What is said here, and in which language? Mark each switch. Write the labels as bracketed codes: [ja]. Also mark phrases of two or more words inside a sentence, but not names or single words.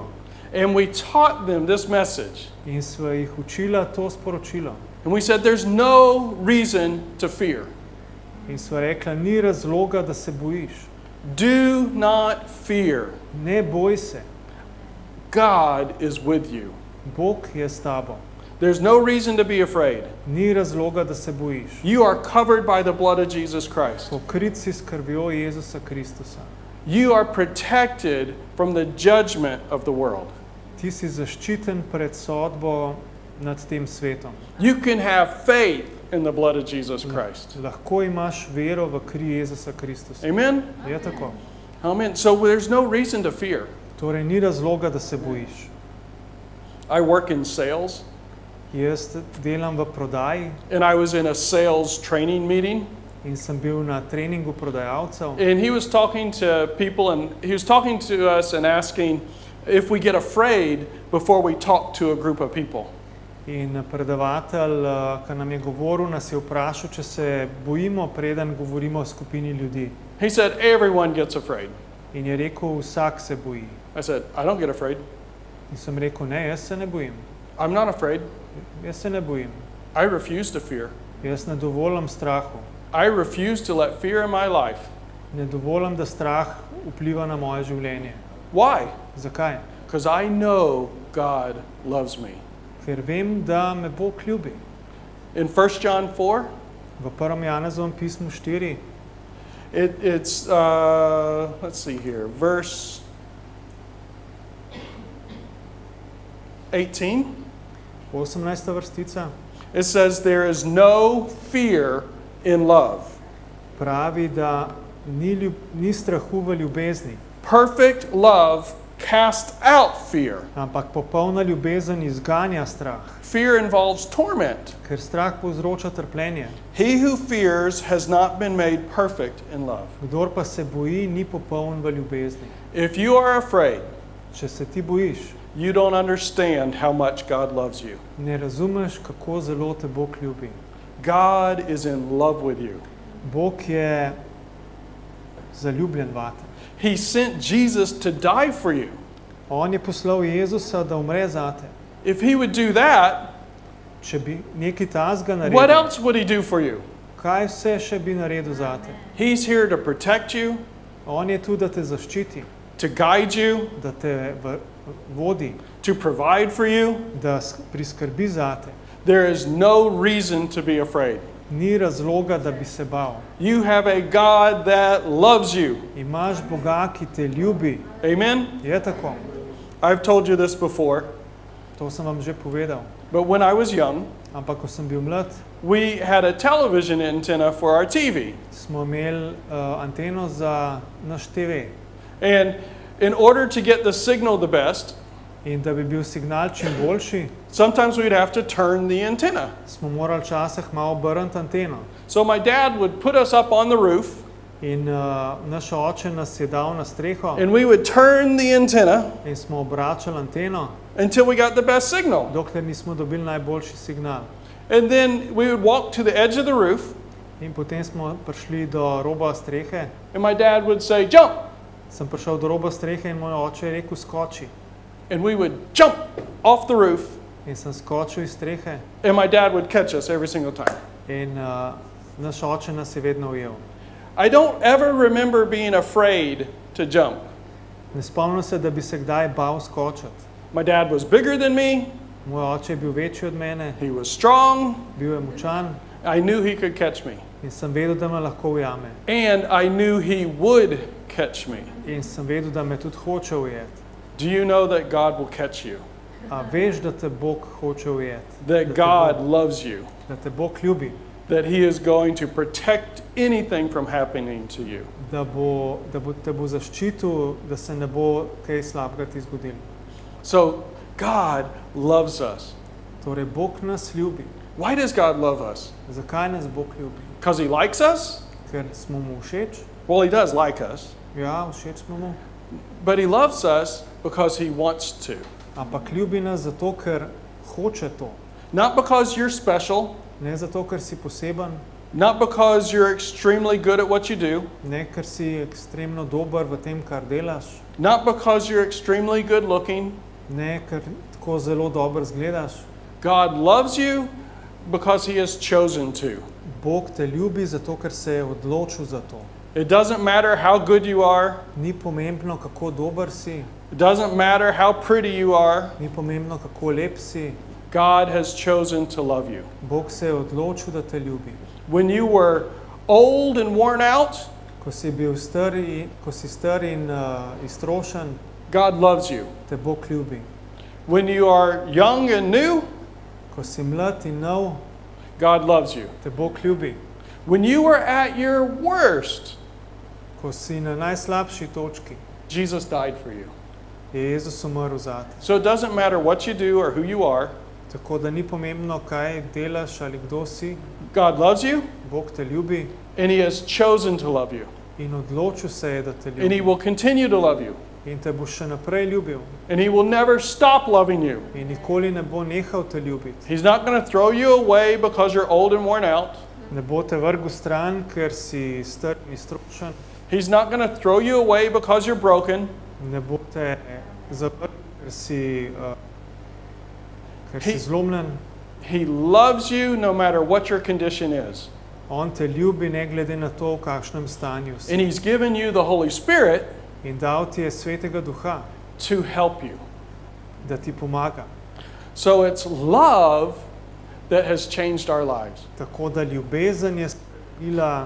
[en] And we taught them this message. [sl] In sva jih učila to sporočilo. [en] And we said, there's no reason to fear. [sl] In sva rekla, ni razloga, da se bojiš. [en] Do not fear. [sl] Ne boj se. [en] God is with you. [sl] Bog je s tabo. [en] There's no reason to be afraid. [sl] Ni razloga, da se bojiš. [en] You are covered by the blood of Jesus Christ. [sl] Pokrit si s krvjo Jezusa Kristusa. [en] You are protected from the judgment of the world. [sl] Ti si zaščiten pred sodbo nad tem svetom. [en] You can have faith in the blood of Jesus Christ. [sl] Lahko imaš vero v kri Jezusa Kristusa. [en] Amen? [sl] Je tako. [en] Amen. So there's no reason to fear. [sl] Torej ni razloga, da se bojiš. [en] I work in sales, [sl] Jaz delam v prodaji [en] and I was in a sales training meeting, [sl] in sem bil na treningu prodajalcev. [en] and he was talking to people, and he was talking to us and asking if we get afraid before we talk to a group of people. [sl] In predavatelj, ki nam je govoril, nas je vprašal, če se bojimo, preden govorimo o skupini ljudi. [en] He said, everyone gets afraid. [sl] In je rekel, vsak se boji. [en] I said, I don't get afraid. [sl] In sem rekel, ne, jaz se ne bojim. [en] I'm not afraid. [sl] Jaz se ne bojim. [en] I refuse to fear. [sl] Jaz ne dovolim strahu. [en] I refuse to let fear in my life. [sl] Ne dovolim, da strah vpliva na moje življenje. [en] Why? [sl] Zakaj? [en] Because I know God loves me. [sl] Ker vem, da me Bog ljubi. [en] In 1 John 4, [sl] V 1. Janezovem pismu 4, [en] it's, let's see here, verse 18. [sl] 18. vrstica [en] It says, there is no fear in love. [sl] pravi, da ni strahu v ljubezni, [en] Perfect love casts out fear. [sl] ampak popolna ljubezen izganja strah, [en] Fear involves torment. [sl] ker strah povzroča trpljenje. [en] He who fears has not been made perfect in love. [sl] Kdor pa se boji, ni popoln v ljubezni. [en] If you are afraid, [sl] Če se ti bojiš, [en] you don't understand how much God loves you. [sl] ne razumeš, kako zelo te Bog ljubi. [en] God is in love with you. [sl] Bog je zaljubljen vate. [en] He sent Jesus to die for you. [sl] On je poslal Jezusa, da umre zate. [en] If he would do that, [sl] Če bi nekaj tazga [en] what [sl] naredil, [en] else would he do for you? [sl] kaj vse še bi naredil zate? [en] He's here to protect you, [sl] On je tu, da te zaščiti, [en] to guide you, [sl] da te vodi, [en] to provide for you. [sl] da priskrbi zate. [en] There is no reason to be afraid. [sl] Ni razloga, da bi se bal. [en] You have a God that loves you. [sl] Imaš Boga, ki te ljubi. [en] Amen? [sl] Je tako. [en] I've told you this before, [sl] To sem vam že povedal. [en] but when I was young, [sl] Ampak ko sem bil mlad, [en] we had a television antenna for our TV. [sl] smo imeli anteno za naš TV. [en] And in order to get the signal the best, [sl] In da bi bil signal čim boljši, [en] sometimes we'd have to turn the antenna. [sl] smo morali včasih malo obrniti anteno. [en] So my dad would put us up on the roof, [sl] In naš oče nas je dal na streho [en] and we would turn the antenna [sl] in smo obračali anteno, [en] until we got the best signal. [sl] dokler nismo dobili najboljši signal. [en] And then we would walk to the edge of the roof, [sl] In potem smo prišli do roba strehe. [en] and my dad would say, jump! [sl] Sem prišel do roba strehe in moj oče je rekel, skoči. [en] And we would jump off the roof, [sl] In sem skočil iz strehe [en] and my dad would catch us every single time. [sl] in naš oče nas je vedno ujel. [en] I don't ever remember being afraid to jump. [sl] Ne spomnim se, da bi se kdaj bal skočiti. [en] My dad was bigger than me, [sl] Moj oče je bil večji od mene, [en] he was strong, [sl] bil je močan [en] I knew he could catch me. [sl] in sem vedel, da me lahko ujame. [en] And I knew he would catch me. [sl] In sem vedel, da me tudi hoče ujeti. [en] Do you know that God will catch you? [sl] A veš, da te Bog hoče ujeti? [en] That God loves you? [sl] Da te Bog ljubi? [en] That he is going to protect anything from happening to you? [sl] Da te bo zaščitil, da se ne bo kaj slabega ti zgodilo. [en] So God loves us. [sl] Torej, Bog nas ljubi. [en] Why does God love us? [sl] Zakaj nas Bog ljubi? [en] Because he likes us? [sl] Ker smo mu všeč? [en] Well, he does like us. [sl] Ja, všeč smo mu. [en] But he loves us because he wants to. [sl] Ampak ljubi nas zato, ker hoče to. [en] Not because you're special, [sl] Ne zato, ker si poseben, [en] not because you're extremely good at what you do, [sl] ne ker si ekstremno dober v tem, kar delaš, [en] not because you're extremely good looking. [sl] ne ker tako zelo dobro izgledaš. [en] God loves you because he has chosen to. [sl] Bog te ljubi zato, ker se je odločil za to. [en] It doesn't matter how good you are. [sl] Ni pomembno, kako dober si, [en] It doesn't matter how pretty you are. [sl] ni pomembno, kako lep si. [en] God has chosen to love you. [sl] Bog se je odločil, da te ljubi. [en] When you were old and worn out, [sl] Ko si star in iztrošen, [en] God loves you. [sl] te Bog ljubi. [en] When you are young and new, [sl] Ko si mlad in nov, [en] God loves you. [sl] te Bog ljubi. [en] When you were at your worst, [sl] Ko si na najslabši točki, [en] Jesus died for you. [sl] je Jezus umrl zate. [en] So it doesn't matter what you do or who you are. [sl] Tako da ni pomembno, kaj delaš ali kdo si. [en] God loves you, [sl] Bog te ljubi [en] and he has chosen to love you. [sl] in odločil se je, da te [en] And he [sl] ljubi. [en] will continue to love you. [sl] In te bo še naprej ljubil. [en] And he will never stop loving you. [sl] In nikoli ne bo nehal te ljubiti. [en] He's not going to throw you away because you're old and worn out. [sl] Ne bo te vrgel stran, ker si star in iztrošen. [en] He's not going to throw you away because you're broken. [sl] Ne bo te zavrgel, ker si [en] He- [sl] zlomljen. [en] He loves you no matter what your condition is. [sl] On te ljubi ne glede na to, v kakšnem stanju si. [en] And he's given you the Holy Spirit [sl] In dal ti je Svetega Duha, [en] to help you. [sl] da ti pomaga. [en] So it's love that has changed our lives. [sl] Tako da ljubezen je spremenila